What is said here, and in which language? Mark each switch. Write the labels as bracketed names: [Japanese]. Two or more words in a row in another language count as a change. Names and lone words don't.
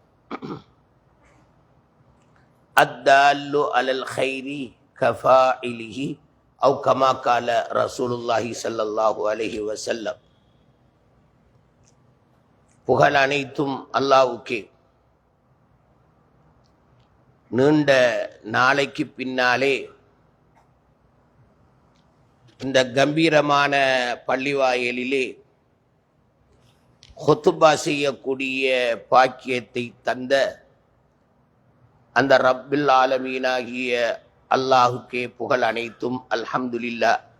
[Arabic] الدال على الخير كفاعله أو كما قال رسول الله صلى الله عليه وسلم. [Tamil] புகழ் அனைத்தும் அல்லாஹ்வுக்கே. நீண்ட நாளைக்கு பின்னாலே இந்த கம்பீரமான பள்ளிவாயலிலே ஹுத்பா செய்யக்கூடிய பாக்கியத்தை தந்த அந்த [Arabic] رب العالمين [Tamil] அல்லாஹுக்கே புகழ் அனைத்தும் அல்ஹம்துலில்லாஹ்.